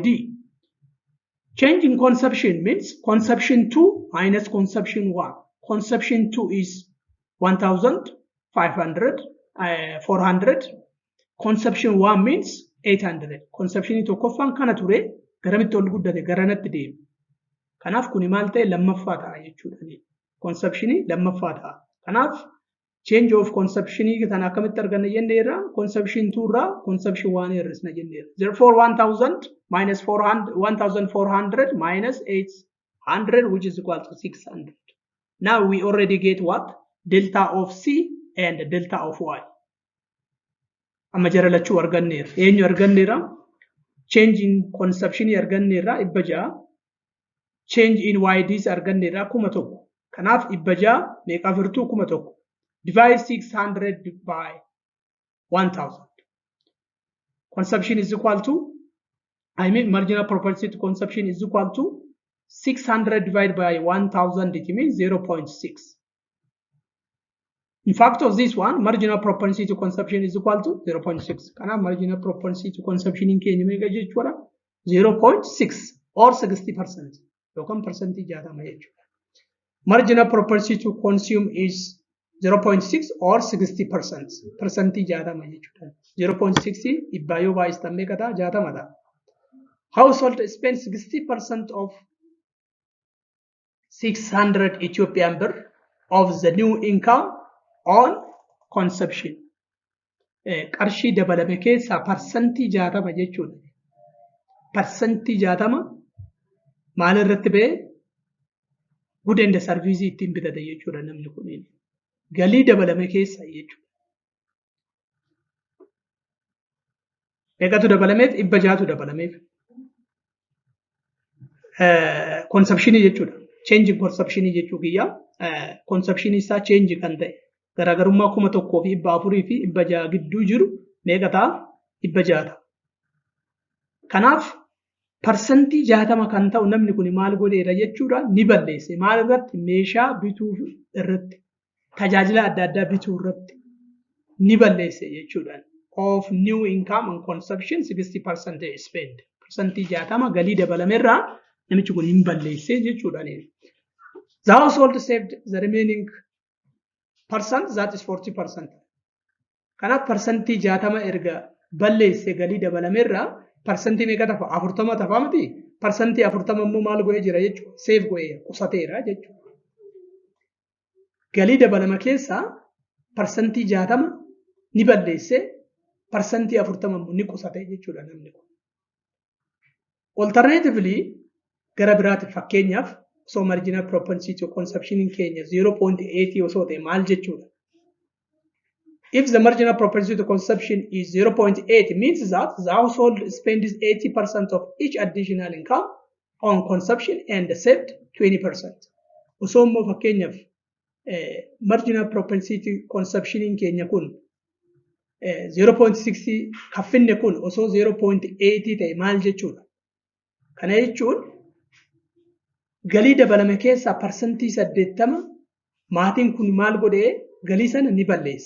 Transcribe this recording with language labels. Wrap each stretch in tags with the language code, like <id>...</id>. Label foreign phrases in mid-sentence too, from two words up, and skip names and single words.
<en>Change in consumption means consumption 2 minus consumption 1. Consumption 2 is 1,500, 400. Consumption 1 means 800.</en> <om>Consumption tokkoffaan kana ture garamitti ol guddate garanatti deema. Kanaaf kuni maal ta'e lammaffaa ta'a jechuudha. Consumption lammaffaa ta'a. Kanaaf</om> <en>change of consumption</en> <om>kana akkamitti arganna jenneerra consumption 2 irraa consumption 1 hir'isna jenneerra.</om> <en>Therefore 1,000 minus 1,400 minus 800 which is equal to 600. Now we already get what? Delta of C and delta of Y.</en> <om>Amma jara lachuu arganneerra. Eenyu arganneerra?</om> <en>Change in consumption arganneerra 600. Change in YDs arganneerra 1,000.</en> <om>Kanaaf 600 meeqa firtuu 1,000.</om> <en>Divide 600 by 1,000. Consumption is equal to, marginal propensity to consumption is equal to 600 divided by 1,000, it means 0.6. In fact of this one, marginal propensity to consumption is equal to 0.6. Kana marginal propensity to consumption in Kenya</en> <om>mega jechuudha</om> <en>0.6 or 60%.</en> <om>Yookaan percentage jaatama jechuudha.</om> <en>Marginal propensity to consume is 0.6 or 60%.</en> <om>Percentii 60 jechuudha. 0.6 dhibbaa yoo baay'istan meeqa ta'a? 60 ta'a.</om> <en>Household spend 60% of 600 Ethiopian birr of the new income on consumption.</en> <om>Qarshii dabalame keessaa parsantii 60 jechuudha. Parsantii 60 maal irratti ba'e?</om> <en>Good and service</en> <om>ittiin bitate jechuudha namni kunniin. Galii dabalame keessa jechuudha. Meeqatu dabalameef? 600tu dabalameef. Consumptionii jechuudha.</om> <en>Change consumption</en> <om>jechuu kiyya. Consumption isaa change kan ta'e. Garaagarummaa 1,400 fi 600 gidduu jiru meeqa ta'a? 600. Kanaaf parsantii 60 kan ta'u namni kun maal godheera jechuudha? Ni balleesse. Maal irratti? Meeshaa bituu irratti. Tajaajila adda addaa bituu irratti ni balleesse jechuudha.</om> <en>Of new income and consumption 60% spend.</en> <om>Parsantii 60 galii dabalameerraa namichi kun hin balleesse jechuudha.</om> <en>The household saved the remaining percent, that is 40%.</en> <om>Kanaaf parsantii 60 erga balleesse galii dabalameerraa parsantii meeqa ta'a? 40 ta'a miti? Parsantii 40 immoo maal godhee jira jechuudha? Save godhee qusateera jechuudha. Galii dabalama keessaa parsantii 60 ni balleesse, parsantii 40 immoo ni qusate jechuudha namni kun. Alternatively, gara biraatti fakkeenyaaf osoo</om> <en>marginal propensity to consumption</en> <om>keenya 0.8 osoo ta'e maal jechuudha?</om> <en>If the marginal propensity to consumption is 0.8, means that the household spends 80% of each additional income on consumption and saved 20%.</en> <om>Osoo immoo fakkeenyaaf</om> <en>marginal propensity consumption</en> <om>keenya kun 0.6 kaffinne kun osoo 0.8 ta'e maal jechuudha? Kana jechuun galii dabalame keessaa parsantii 80 maatiin kun maal godhee galii sana ni balleesse.</om>